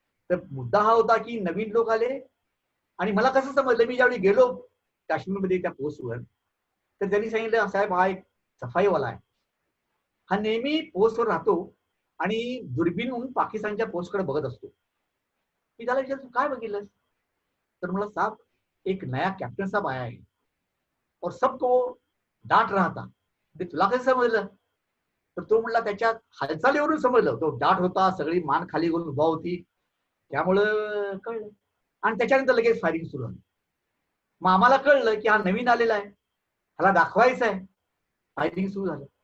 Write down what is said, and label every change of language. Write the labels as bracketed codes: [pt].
[mr] तर मुद्दा हा होता की नवीन लोक आले, आणि मला कसं समजलं, मी ज्यावेळी गेलो काश्मीरमध्ये त्या पोस्टवर, तर त्यांनी सांगितलं साहेब हा एक सफाईवाला आहे, हा नेहमी पोस्टवर राहतो आणि दुर्बीणहून पाकिस्तानच्या पोस्टकडे बघत असतो. मी त्याला विचारलं तू काय बघितलंस? तर मला [hi] साहब एक नया कैप्टन साहब आया है और सबको डांट रहा था. [mr] ते तुला कसं समजलं? तर तो म्हणला त्याच्या हालचालीवरून समजलं, तो डाट होता, सगळी मान खाली करून उभा होती, त्यामुळं कळलं. आणि त्याच्यानंतर लगेच फायरिंग सुरू झाली. मग आम्हाला कळलं की हा नवीन आलेला आहे, ह्याला दाखवायचं आहे. फायरिंग सुरू झालं.